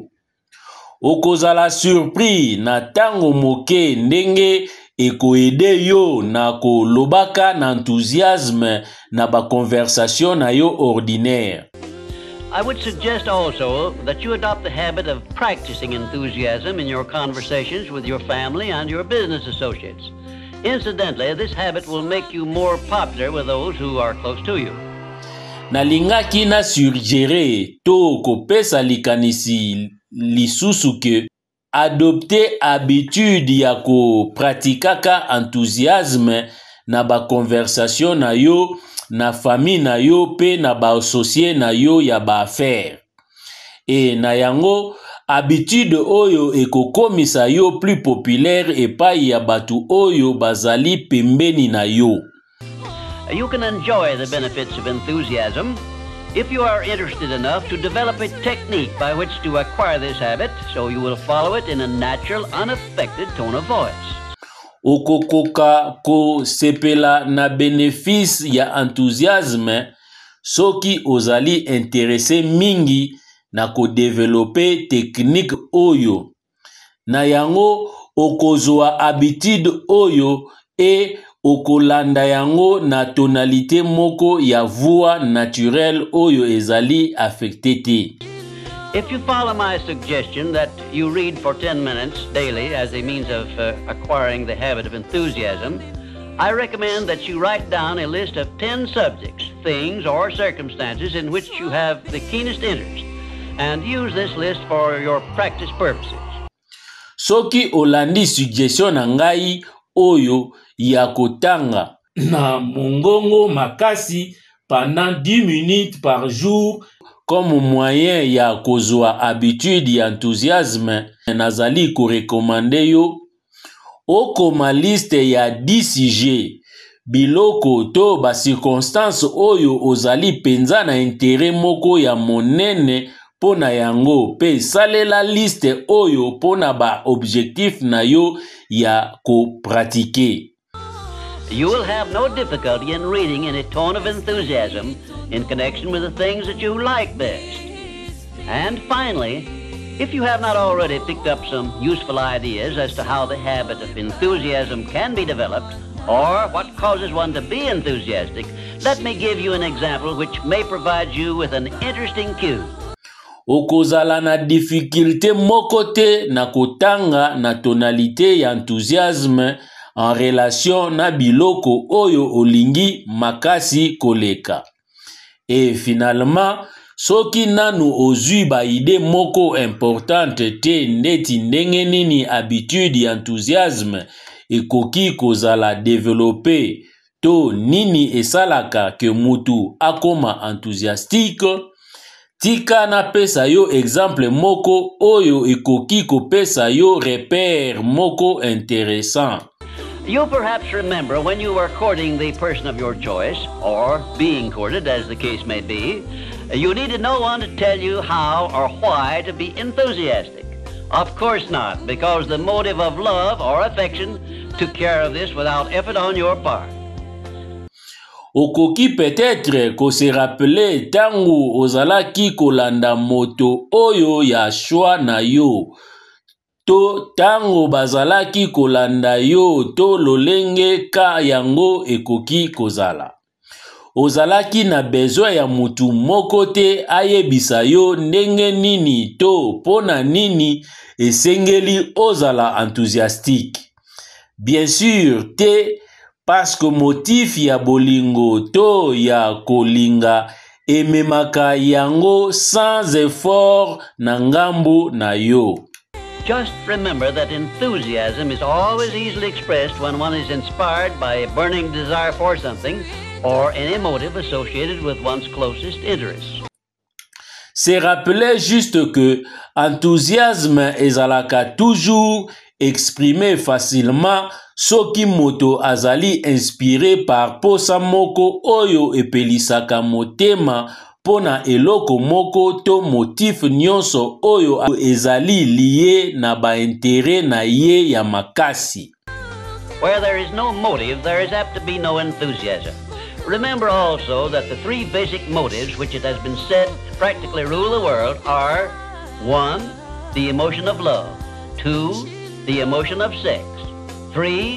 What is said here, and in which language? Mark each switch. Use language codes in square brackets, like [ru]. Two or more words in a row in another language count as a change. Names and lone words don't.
[ln] Okozala surpris na tango moke ndenge ekoede yo na kolobaka na enthousiasme na ba conversation na yo ordinaire. [en] I would suggest also that you adopt the habit of practicing enthusiasm in your conversations with your family and your business associates. Incidentally, this habit will make you more popular with those who are close to you. [ln] Nalingaki na suggérer to kopesa likanisi lisusu ke [fr] adopter habitude [ln] ya ko pratikaka enthousiasme na ba conversation na yo na famille na yo pe na ba associé na yo ya ba affaire. E na yango habitude oyo ekokomisa yo [fr] plus populaire [ln] epai ya batu oyo bazali pembeni na yo. [en] You can enjoy the benefits of enthusiasm if you are interested enough to develop a technique by which to acquire this habit, so you will follow it in a natural, unaffected tone of voice. [ln] Okokoka ko sepela na bénéfice ya enthousiasme soki ozali intéressé mingi na ko [fr] développer technique [ln] oyo. Na yango okozwa habitude oyo e okolanda yango na tonalité moko ya [fr] voix naturelle [ln] oyo ezali affecté te. [en] If you follow my suggestion that you read for 10 minutes daily as a means of acquiring the habit of enthusiasm, I recommend that you write down a list of 10 subjects, things, or circumstances in which you have the keenest interest, and use this list for your practice purposes. [ln] Soki olandi suggestion na ngai oyo ya kotanga na mongongo makasi [fr] pendant 10 minutes par jour comme moyen [ln] ya kozwa habitude ya enthousiasme, nazali ko recommander yo okoma liste ya 10 sujets biloko to ba circonstance oyo ozali penza na intérêt moko ya monene pona yango pe salela liste oyo pona ba objectif na yo ya ko pratiquer. [en] You will have no difficulty in reading in a tone of enthusiasm in connection with the things that you like best. And finally, If you have not already picked up some useful ideas as to how the habit of enthusiasm can be developed, or what causes one to be enthusiastic, let me give you an example which may provide you with an interesting cue. [ln] Okozala na difficulté mokote na kotanga na tonalité ya enthousiasme [fr] en relation [ln] na biloko oyo olingi makasi koleka. [fr] Et finalement, [ln] soki nanu ozwi ba ide moko importante te ndeti ndenge nini habitude ya enthousiasme ekoki kozala développé to nini esalaka ke mutu akoma enthousiastique, tika na pesa yo exemple moko oyo ekoki kopesa yo repère moko intéressant. [en] You perhaps remember when you were courting the person of your choice, or being courted as the case may be, you needed no one to tell you how or why to be enthusiastic. Of course not, because the motive of love or affection took care of this without effort on your part. [ln] Okoki peut-être ko [fr] se rappeler [ln] tangu ozalaki kolanda moto oyo ya choix na yo. To tango bazalaki kolanda yo to lolenge ka yango ekoki kozala. Ozalaki na besoin ya mutu moko te ayebisa yo ndenge nini to pona nini esengeli ozala enthousiastique. [fr] Bien sûr [ln] te [fr] parce que motif [ln] ya bolingo to ya kolinga ememaka yango [fr] sans effort [ln] na ngambu na yo. [en] Just remember that enthusiasm is always easily expressed when one is inspired by a burning desire for something or any motive associated with one's closest interests. [fr] Se rappeler juste que enthousiasme [ln] ezalaka [fr] toujours exprimé facilement [ln] soki moto azali [fr] inspiré par [ln] posa moko oyo epelisaka motema pona eloko moko to motif nyonso oyo ezali lié na ba intérêt na ye ya makasi. [en] Where there is no motive, there is apt to be no enthusiasm. Remember also that the three basic motives which it has been said practically rule the world are 1. The emotion of love, 2. The emotion of sex, 3.